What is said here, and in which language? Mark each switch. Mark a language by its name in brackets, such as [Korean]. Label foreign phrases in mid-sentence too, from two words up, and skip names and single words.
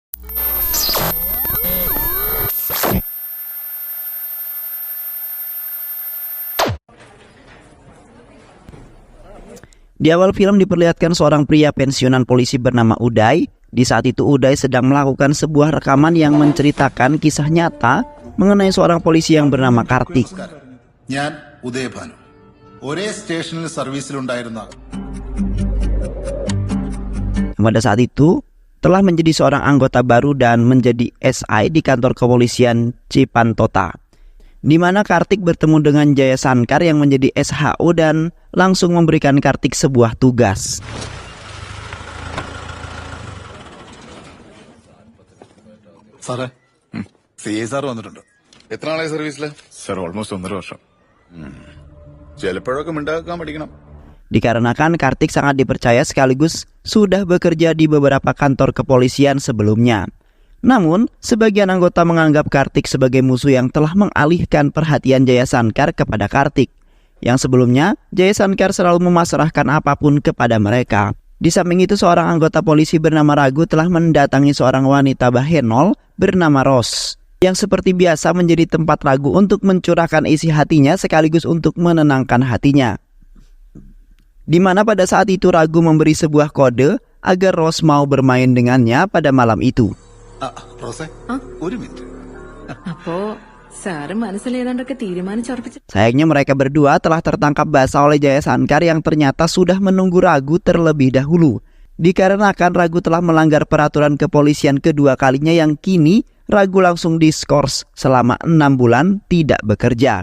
[Indonesian] Di awal film diperlihatkan seorang pria pensiunan polisi bernama Uday. Di saat itu Uday sedang melakukan sebuah rekaman yang menceritakan kisah nyata mengenai seorang polisi yang bernama Kartik. [Malayalam] ഞാൻ ഉദയഭാനു ഒരേ സ്റ്റേഷനിൽ സർവീസിലുണ്ടായിരുന്ന. [Indonesian] Pada saat itu telah menjadi seorang anggota baru dan menjadi SI di kantor kepolisian Cipantota, di mana Kartik bertemu dengan Jaya Sankar yang menjadi SHO dan langsung memberikan Kartik sebuah tugas. [Malayalam] സാറേ CA സാർ വന്നിട്ടുണ്ട്. എത്ര നാളായി സർവീസില്? സാർ ഓൾമോസ്റ്റ് 1.5 വർഷം. ചിലപ്പോഴൊക്കെ മിണ്ടാക്കാൻ പഠിക്കണം. [Indonesian] Dikarenakan Kartik sangat dipercaya sekaligus sudah bekerja di beberapa kantor kepolisian sebelumnya. Namun, sebagian anggota menganggap Kartik sebagai musuh yang telah mengalihkan perhatian Jaya Sankar kepada Kartik. Yang sebelumnya, Jaya Sankar selalu memasrahkan apapun kepada mereka. Di samping itu, seorang anggota polisi bernama Ragu telah mendatangi seorang wanita Bahenol bernama Ros, yang seperti biasa menjadi tempat Ragu untuk mencurahkan isi hatinya sekaligus untuk menenangkan hatinya. Di mana pada saat itu Ragu memberi sebuah kode agar Ros mau bermain dengannya pada malam itu. [Malayalam] റോസേ ഒരു മിനിറ്റ്. [Indonesian] Sayangnya mereka berdua telah tertangkap basah oleh Jaya Sankar yang ternyata sudah menunggu Ragu terlebih dahulu. Dikarenakan Ragu telah melanggar peraturan kepolisian kedua kalinya yang kini Ragu langsung diskors selama 6 bulan tidak bekerja.